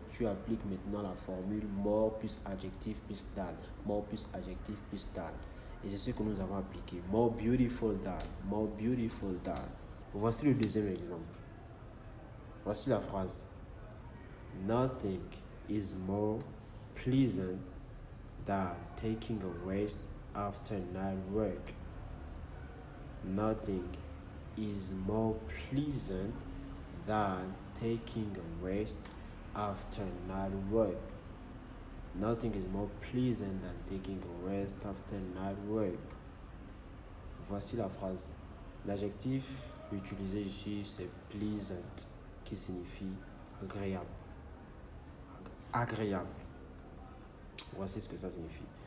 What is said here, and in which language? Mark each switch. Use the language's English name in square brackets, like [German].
[French] Tu appliques maintenant la formule more plus adjectif plus than. More plus adjectif plus than. Et c'est ce que nous avons appliqué. [English] More beautiful than. More beautiful than. [French] Voici le deuxième exemple. Voici la phrase. [English] Nothing is more pleasant than taking a rest after night work. Nothing is more pleasant than taking a rest after night work. Nothing is more pleasant than taking a rest after night work. [French] Voici la phrase. L'adjectif utilisé ici, c'est pleasant, qui signifie agréable. Agréable. Voici ce que ça signifie.